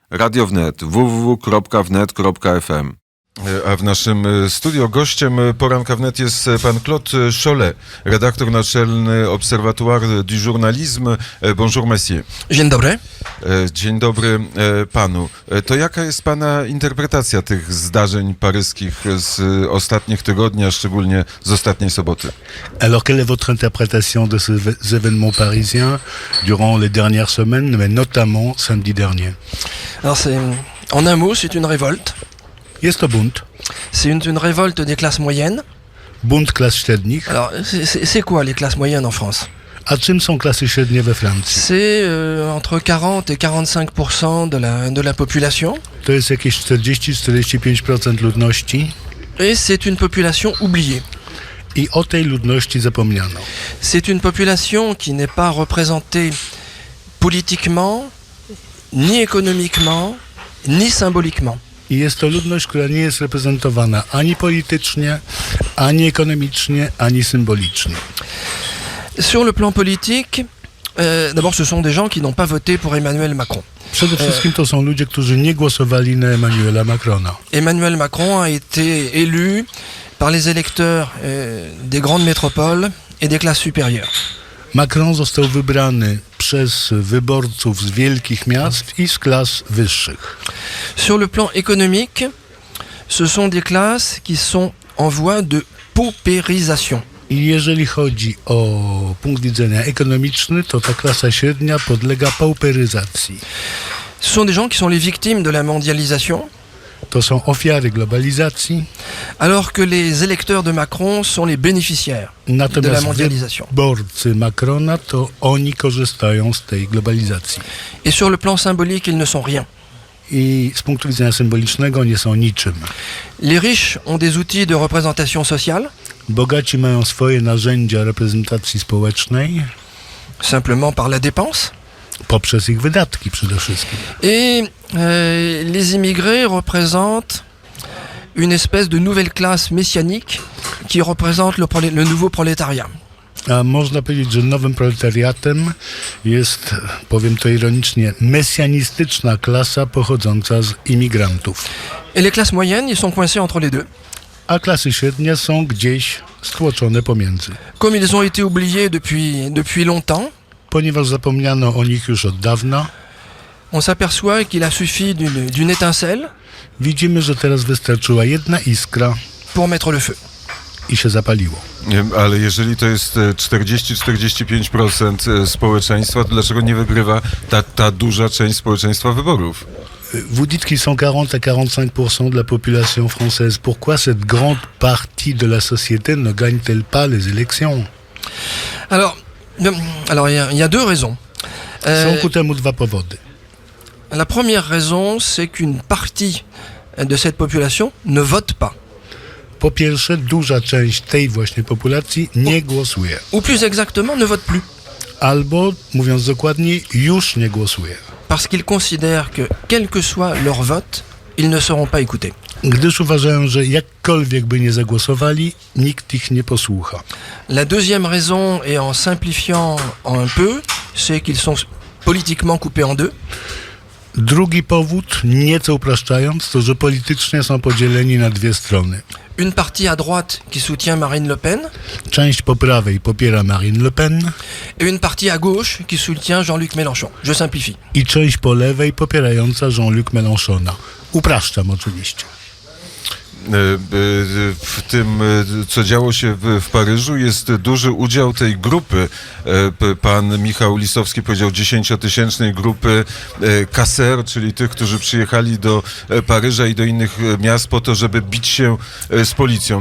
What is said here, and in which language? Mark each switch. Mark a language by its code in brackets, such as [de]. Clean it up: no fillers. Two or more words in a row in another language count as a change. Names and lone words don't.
[pl] Radio Wnet, www.wnet.fm. A w naszym studio gościem Poranka Wnet jest pan Claude Cholet, redaktor naczelny Observatoire du Journalisme. [fr] Bonjour, monsieur. [pl] Dzień dobry. Dzień dobry panu. To jaka jest pana interpretacja tych zdarzeń paryskich z ostatnich tygodni, a szczególnie z ostatniej soboty? [fr] Alors, quelle est votre interprétation de ces événements parisiens durant les dernières semaines, mais notamment samedi dernier? Alors en un mot, c'est une révolte. [pl] Jest to bunt. [fr] C'est une révolte des classes moyennes. [pl] Bunt klas średnich. [fr] Alors, c'est quoi les classes moyennes en France? [pl] A czym są klasy średnie we Francji? [fr] C'est entre 40 et 45% de la population. [pl] To jest jakieś 40-45% ludności [fr] Et c'est une population oubliée. [pl] i o tej ludności zapomniano. [fr] C'est une population qui n'est pas représentée politiquement, ni économiquement, ni symboliquement. [pl] I jest to ludność, która nie jest reprezentowana ani politycznie, ani ekonomicznie, ani symbolicznie. [fr] Sur le plan politique, d'abord ce sont des gens qui n'ont pas voté pour Emmanuel Macron. [pl] Przede wszystkim to są ludzie, którzy nie głosowali na Emmanuela Macrona. [fr] Emmanuel Macron a été élu par les électeurs des grandes métropoles et des classes supérieures. [pl] Macron został wybrany przez wyborców z wielkich miast i z klas wyższych. [fr] Sur le plan économique, ce sont des classes qui sont en voie de paupérisation. [pl] I jeżeli chodzi o punkt widzenia ekonomiczny, to ta klasa średnia podlega pauperyzacji. [fr] Ce sont des gens qui sont les victimes de la mondialisation, [pl] To są ofiary globalizacji, [fr] alors que les électeurs de Macron sont les bénéficiaires de la [pl] natomiast [fr] mondialisation. [pl] wyborcy Macrona to oni korzystają z tej globalizacji. [fr] Et sur le plan symbolique, ils ne sont rien. [pl] I z punktu widzenia symbolicznego nie są niczym. [fr] Les riches ont des outils de représentation sociale, [pl] Bogaci mają swoje narzędzia reprezentacji społecznej [fr] simplement par la dépense. [pl] poprzez ich wydatki przede wszystkim. [fr] Et les immigrés représentent une espèce de nouvelle classe messianique qui représente le nouveau prolétariat. [pl] A można powiedzieć, że nowym proletariatem jest, powiem to ironicznie, mesjanistyczna klasa pochodząca z imigrantów. [fr] Et les classes moyennes, ils sont coincés entre les deux. [pl] A klasy średnie są gdzieś stłoczone pomiędzy. [fr] Comme ils ont été oubliés depuis longtemps, [pl] Ponieważ zapomniano o nich już od dawna, [fr] on s'aperçoit qu'il a suffi d'une étincelle [pl] widzimy, że teraz wystarczyła jedna iskra [fr] pour mettre le feu. [pl] i się zapaliło. Ale jeżeli to jest 40-45% społeczeństwa, to dlaczego nie wygrywa ta duża część społeczeństwa wyborów? [fr] Vous dites qu'ils sont 40 à 45% de la population française. Pourquoi cette grande partie de la société ne gagne-t-elle pas les élections? Alors il y a deux raisons. [pl] Są ku temu dwa powody. [fr] La première raison, c'est qu'une partie de cette population ne vote pas. [pl] Po pierwsze, duża część tej właśnie populacji nie głosuje. [fr] Ou plus exactement, ne vote plus. [pl] Albo, mówiąc dokładniej, już nie głosuje. [fr] Parce qu'ils considèrent que, quel que soit leur vote, ils ne seront pas écoutés. [pl] Gdyż uważają, że jakkolwiek by nie zagłosowali, nikt ich nie posłucha. [fr] La deuxième raison, et en simplifiant un peu, c'est qu'ils sont politiquement coupés en deux. [pl] Drugi powód, nieco upraszczając, to że politycznie są podzieleni na dwie strony. [fr] Une partie à droite qui soutient Marine Le Pen, [pl] Część po prawej popiera Marine Le Pen [fr] et une partie à gauche qui soutient Jean-Luc Mélenchon. Je simplifie. [pl] i część po lewej popierająca Jean-Luc Mélenchona. Upraszczam oczywiście. W tym, co działo się w Paryżu, jest duży udział tej grupy. Pan Michał Lisowski powiedział 10-tysięcznej grupy kaser, czyli tych, którzy przyjechali do Paryża i do innych miast po to, żeby bić się z policją.